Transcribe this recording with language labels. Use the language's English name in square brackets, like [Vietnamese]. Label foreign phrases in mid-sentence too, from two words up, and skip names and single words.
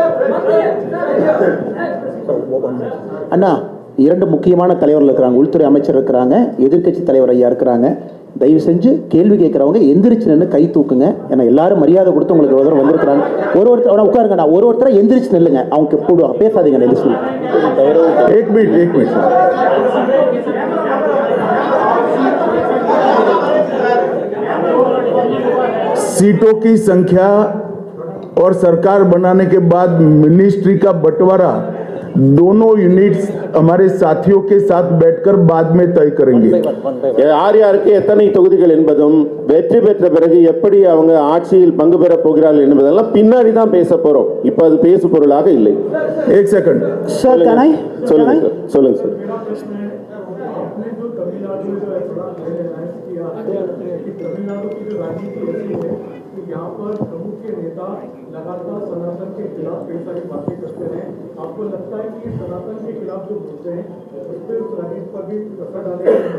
[Tamil] அண்ணா, இரண்டு முக்கியமான தலைவர்கள் இருக்கிறாங்க. உள்துறை அமைச்சர் இருக்கிறாங்க, எதிர்க்கட்சி தலைவர் ஐயா இருக்கிறாங்க. தயவு செஞ்சு கேள்வி கேட்கறவங்க எந்திரிச்சு நின்று கை தூக்குங்க. ஏன்னா எல்லாரும் மரியாதை கொடுத்து உங்களுக்கு ஒரு தடவை வந்திருக்கிறாங்க. ஒருத்தர் உட்காருங்கண்ணா, ஒருத்தரை எந்திரிச்சு நில்லுங்க. அவங்க போடுவாங்க, பேசாதீங்க. [Hindi] एक मिनट। सीटों की संख्या और सरकार बनाने के बाद मिनिस्ट्री का बंटवारा दोनों यूनिट्स हमारे साथियों के साथ बैठकर बाद में तय करेंगे। [Tamil] யார் யாருக்கு எத்தனை தொகுதிகள் என்பதும் வெற்றி பெற்ற பிறகு எப்படி அவங்க ஆட்சியில் பங்கு பெற போகிறார்கள் என்பதெல்லாம் பின்னாடி தான் பேச போறோம். இப்ப அது பேசு பொருளாக இல்லை. [Hindi] एक सेकंड [English] Sir, can I? [Tamil] சொல்லுங்க சார், சொல்லுங்க சார். [Hindi] यहाँ पर प्रमुख के नेता लगातार सनातन के खिलाफ कई सारी बातें करते हैं। आपको लगता है कि सनातन के खिलाफ जो मुद्दे हैं उस पर उस राजनीति पर भी असर डालेगा?